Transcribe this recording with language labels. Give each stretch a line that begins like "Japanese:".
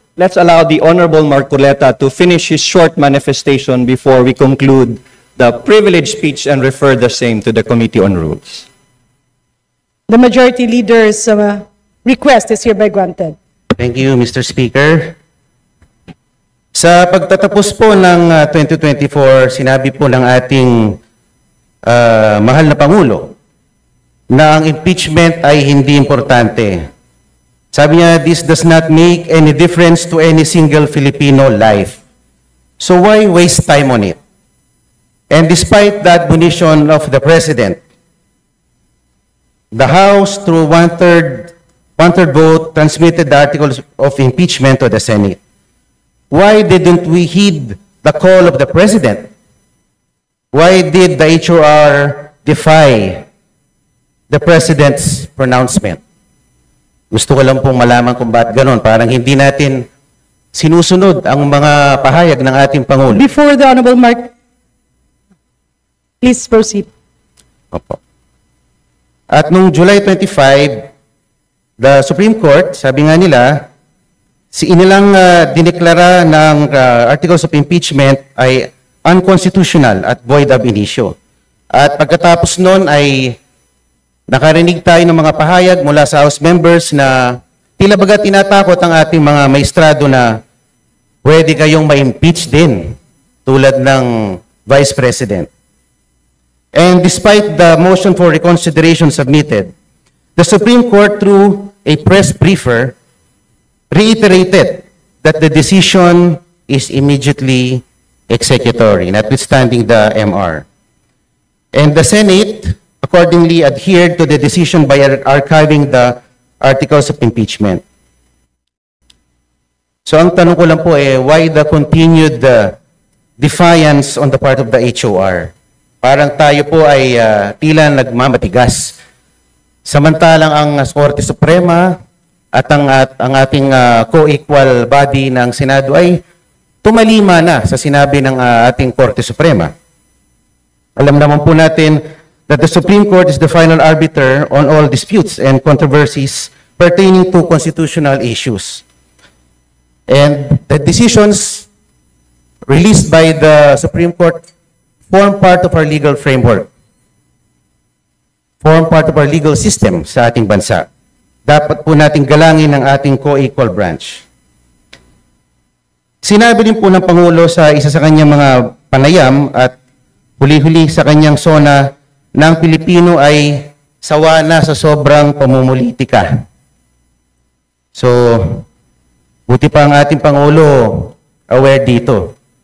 English: Let's allow the Honorable Marcoleta to finish his short manifestation before we conclude the privilege speech and refer the same to the Committee on Rules. The Majority Leader's request is hereby granted. Thank you, Mr. Speaker.
Filipino: Sa pagtatapos po ng 2024, sinabi po ng ating mahal na Pangulo na ang impeachment ay hindi importante. Sabi niya,
English: this does not make any difference to any single Filipino life. So why waste time on it? And despite the admonition of the President, the House, through one-third one-third vote, transmitted the articles of impeachment to the Senate. Why didn't we heed the call of the President? Why did the HOR defy the President's pronouncement?
Filipino: Gusto ko lang pong malaman kung bakit ganon. Parang hindi natin sinusunod ang mga pahayag ng ating Pangulo.
English: Before the Honorable please proceed.
Filipino: Opo. At nung July 25, the Supreme Court, sabi nga nila, inilang dineklara ng articles of impeachment ay unconstitutional at void ab initio. At pagkatapos nun ay nakarinig tayo ng mga pahayag mula sa House members na tila baga tinatakot ang ating mga maestrado na pwede kayong ma-impeach din tulad ng Vice President.
English: And despite the motion for reconsideration submitted, the Supreme Court, through a press briefer, reiterated that the decision is immediately executory, notwithstanding the MR. And the Senate accordingly adhered to the decision by archiving the articles of impeachment. So
Filipino: ang tanong ko lang po
English: why the continued defiance on the part of the HOR?
Filipino: Parang tayo po ay tila nagmamatigas. Samantalang ang Korte Suprema at ang ating co-equal body ng Senado ay tumalima na sa sinabi ng ating Korte Suprema. Alam naman po natin
English: that the Supreme Court is the final arbiter on all disputes and controversies pertaining to constitutional issues. And the decisions released by the Supreme Court form part of our legal framework, form part of our legal system
Filipino: sa ating bansa. Dapat po nating galangin ang ating co-equal branch. Sinabi din po ng Pangulo sa isa sa kanyang mga panayam at huli-huli sa kanyang sona na ang Pilipino ay sawa na sa sobrang pamumulitika. So, buti pa ang ating Pangulo aware dito.